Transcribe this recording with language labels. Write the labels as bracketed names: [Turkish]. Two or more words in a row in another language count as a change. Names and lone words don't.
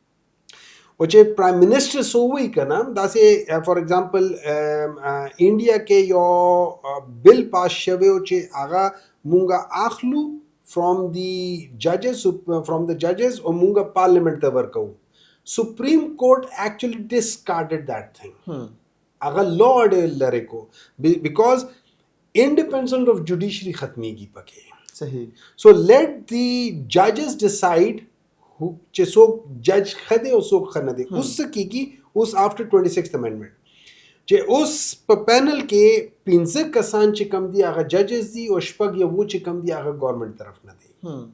[Pashto] او چې [English] prime minister [Pashto] سو وی کنه داسې [English] for example [Pashto] انډیا کې یو بل پاس شوی او چې هغه مونږه اخلو [English] from the judges [Pashto] او مونږه پارلیمنٹ ته ورکو. [English] Supreme Court actually discarded that thing. [Pashto] هغه لا لري کو [English] because independence of judiciary [Pashto] ختمیږي پکې. صحیح. [English] so let the judges decide [Pashto] چې څوک جج ښه دی او څوک ښه نه دی. اوس څه کېږي اوس [English] after 26th amendment [Pashto] چې اوس په پینل کې 15 کسان چې کم دي هغه ججز دي او شپږ یا اووه چې کم دي هغه ګورنمنٹ طرف نه دي.